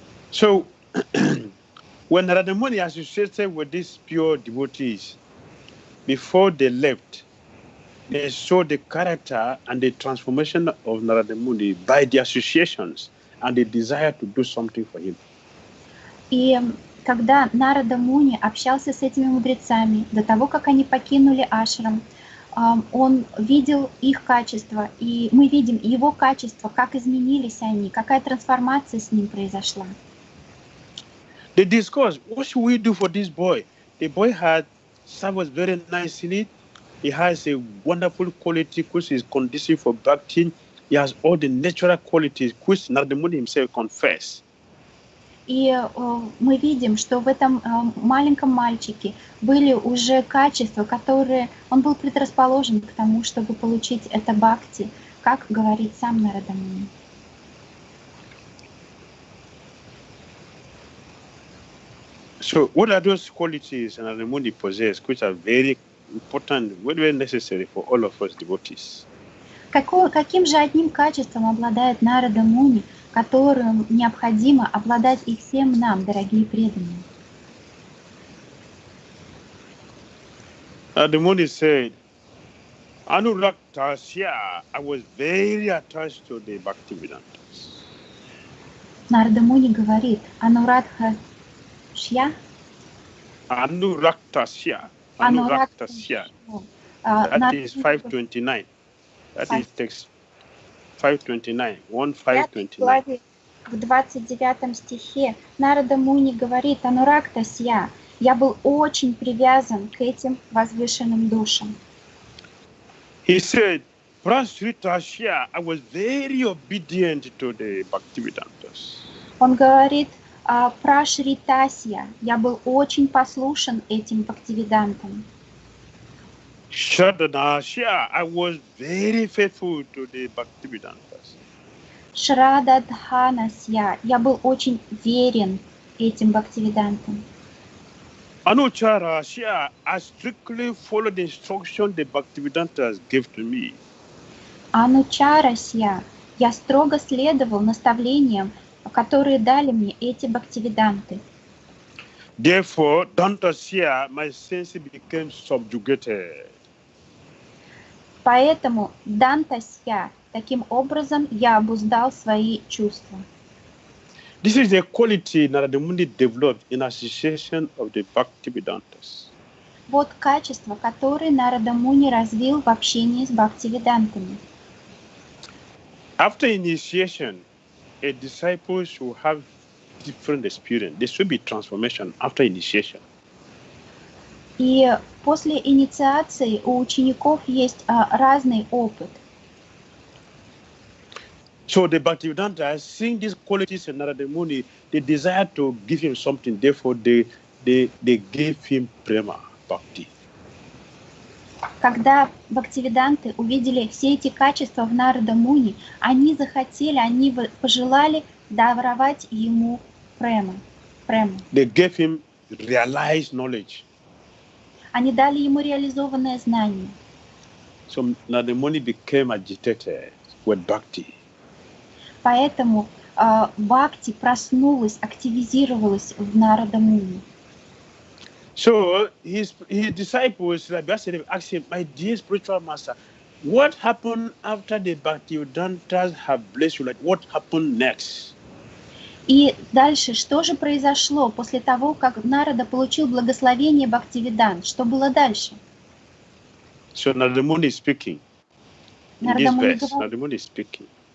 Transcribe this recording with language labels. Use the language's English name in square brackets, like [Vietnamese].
[English] So when Narada Muni associated with these pure devotees, before they left, they saw the character and the transformation of Narada Muni by the associations and the desire to do something for him. [Russian] И когда Нарада Муни общался с этими мудрецами, до того, как они покинули ашрам, он видел их качества, и мы видим его качества, как изменились они, какая трансформация с ним произошла. [English] They discussed, what should we do for this boy? The boy had served us very nicely. He has a wonderful quality which is conducive for Bhakti. He has all the natural qualities which Narada Muni himself confessed. [Russian] И мы видим, что в этом маленьком мальчике были уже качества, которые он был предрасположен к тому, чтобы получить это бхакти, как говорит сам Нарада Муни. [English] So what are those qualities Narada Muni possessed which are very important, very necessary for all of us devotees? [Russian] Каким же одним качеством обладает Нарада Муни, которым необходимо обладать и всем нам, дорогие преданные? [English] Narada Muni said, Anuraktasya, I was very attached to the Bhaktivedantas. [Russian] Нарада Муни говорит, Анурадхашья? [English] Anuraktasya. Anuraktasya. That is 529. That is text 529. 1:529. [Russian] В 29 стихе Нарада Муни говорит, Анурактасья, я был очень привязан к этим возвышенным душам. [English] He said, Prasritasya, I was very obedient to the Bhaktivedantas. [Russian] Он говорит, Прашритасья, я был очень послушен этим бхактивидантам. [English] Shraddhanasya, I was very faithful to the Bhaktivedantas. [Russian] Шрададханасья, я был очень верен этим бхактивидантам. [English] Anucharasya, I strictly followed the instruction the Bhaktivedantas gave to me. [Russian] Анучарасья, я строго следовал наставлениям, которые дали мне эти бхактивиданты. [English] Therefore, Dantasya, my senses became subjugated. [Russian] Поэтому Дантасья, таким образом я обуздал свои чувства. [English] This is the quality Narada Muni developed in association of the Bhaktivedantas. [Russian] Вот качество, которое Нарада Муни развил в общении с бхактивидантами. [English] After initiation, a disciple should have different experience. There should be transformation after initiation. [Russian] И после инициации у учеников есть разный опыт. [English] So the Bhaktivedanta, seeing these qualities in Narada Muni, they desire to give him something. Therefore, they gave him prema, bhakti. [Russian] Когда бхактивиданты увидели все эти качества в Нарада Муни, они захотели, они пожелали даровать ему прему. [English] They gave him realized knowledge. [Russian] Они дали ему реализованное знание. [English] So Narada Muni became agitated with bhakti. [Russian] Поэтому бхакти проснулась, активизировалась в Нарада Муни. [English] So his disciples asked him, my dear spiritual master, what happened after the Bhaktivedantas have blessed you? Like, what happened next? [Russian] И дальше, что же произошло после того, как Нарада получил благословение Бхактивидант? Что было дальше? [English] So Narada Muni is speaking. In this verse, Narada Muni is speaking.